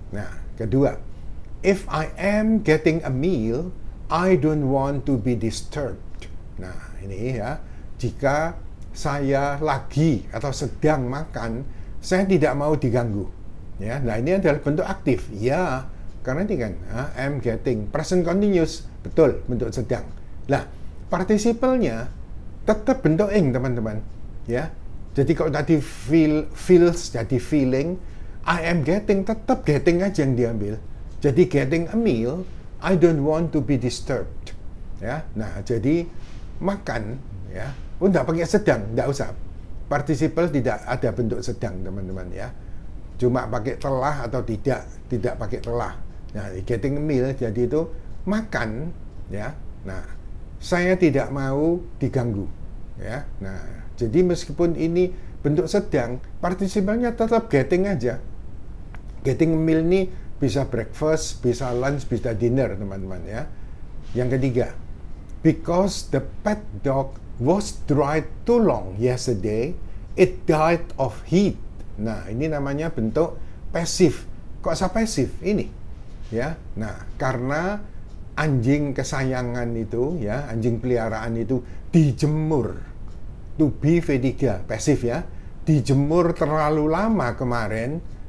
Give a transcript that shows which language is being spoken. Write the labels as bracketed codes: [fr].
[id] Nah, kedua, [en] if I am getting a meal, I don't want to be disturbed. [id] Nah, ini, ya, jika saya lagi atau sedang makan, saya tidak mau diganggu, ya. Nah, ini adalah bentuk aktif, ya, karena ini kan am getting, present continuous, betul, bentuk sedang. Nah, participle-nya tetap bentuk ing, teman-teman, ya. Jadi kalau tadi feels jadi feeling, [en] I am getting, [id] tetap getting aja yang diambil. [en] Jadi getting a meal, I don't want to be disturbed, ya. [id] Nah, jadi makan, ya, enggak pakai sedang, enggak usah. Participle tidak ada bentuk sedang, teman-teman, ya. Cuma pakai telah atau tidak pakai telah. Nah, [en] getting a meal [id] jadi itu makan, ya. Nah, saya tidak mau diganggu, ya. Nah, jadi meskipun ini bentuk sedang, participle-nya tetap [en] getting [id] aja. [en] Getting a meal [id] ini bisa breakfast, bisa lunch, bisa dinner, teman-teman, ya. Yang ketiga, [en] because the pet dog was dried too long yesterday, it died of heat. [id] Nah, ini namanya bentuk pasif. Kok saya pasif? Ini, ya. Nah, karena anjing kesayangan itu, ya, anjing peliharaan itu dijemur. [en] To be V3, [id] pasif ya. Dijemur terlalu lama kemarin.